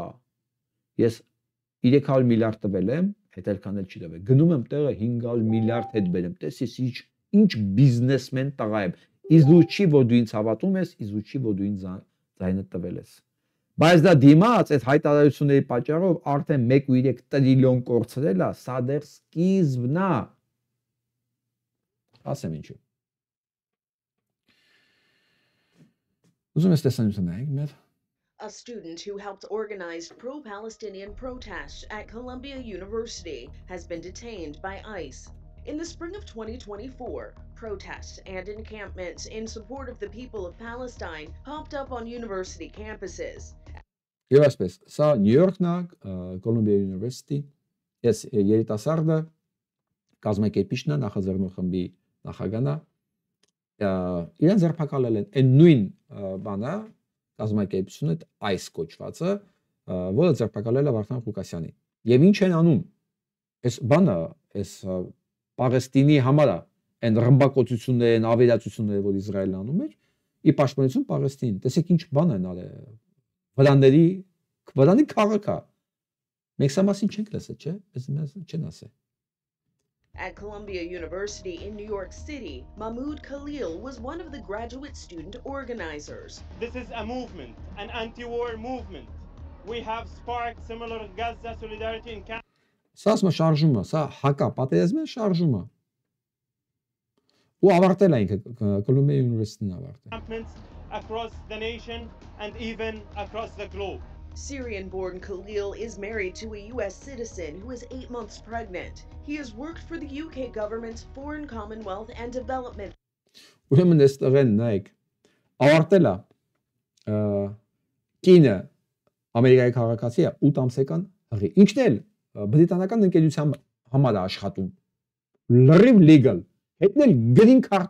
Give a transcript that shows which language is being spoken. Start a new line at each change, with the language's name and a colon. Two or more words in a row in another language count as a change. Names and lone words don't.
Armenian: ես 300 միլիարդ տվել եմ, հետ այլքան էլ չի տվել։ Գնում եմ տեղը 500 միլիարդ հետ բերեմ։ Տեսես ինչ բիզնեսմեն տղա եմ։ Իզու չի, որ դու ինձ հավատում ես, իզու չի, որ դու ինձ ձայնը տվել ես։ Բայց դա դիմաց այդ հայտարարությունների պատճառով արդեն 1.3 տրիլիոն կորցրել է, սա դեռ սկիզբն է։ Ասեմ ինչու։ Ուզում ես տեսանյութը նայենք մեր։
English: A student who helped organize pro-Palestinian protests at Columbia University has been detained by ICE. In the spring of 2024, protests and encampments in support of the people of Palestine popped up on university campuses.
Armenian: Եվ այսպես, սա Նյու Յորքն է, Columbia University, ես երիտասարդը կազմակերպիչն է, նախաձեռնող խմբի նախագահն է, իրեն ձերբակալել են այն նույն բանը, կազմակերպությունը այս կոչվածը, որը ձերբակալել է Վարդան Ղուկասյանին։ Եվ ինչ են անում։ Այս բանը, այս Պաղեստինի համար այն ռմբակոծությունները, այն ավերածությունները, որ Իսրայելն անում էր, ի պաշտպանություն Պաղեստինին։ Տեսեք ինչ բան են արել։ Վրանի քաղաք է։ Մենք սա մասին չենք լսել, չէ՞։ Մեզ չեն ասել։
English: At Columbia University in New York City, Mahmoud Khalil was one of the graduate student organizers. This is a movement, an anti-war movement. We have sparked similar Gaza solidarity in Canada.
Armenian: Սա ասում է շարժում է, սա հակա պատերազմի շարժում է։ Ու ավարտել է ինքը Columbia University-ն ավարտել։
English: Campaments across the nation and even across the globe. Syrian-born Khalil is married to a U.S. citizen who is 8 months pregnant. He has worked for the UK government's Foreign Commonwealth and Development.
Armenian: Ուրեմն այստեղեն նայեք, ավարտել է կինը Ամերիկայի քաղաքացի է 8 ամսական հղի։ Ինչն էլ բրիտանական ընկերության համար է աշխատում։ Լրիվ legal, հետն էլ
English: green card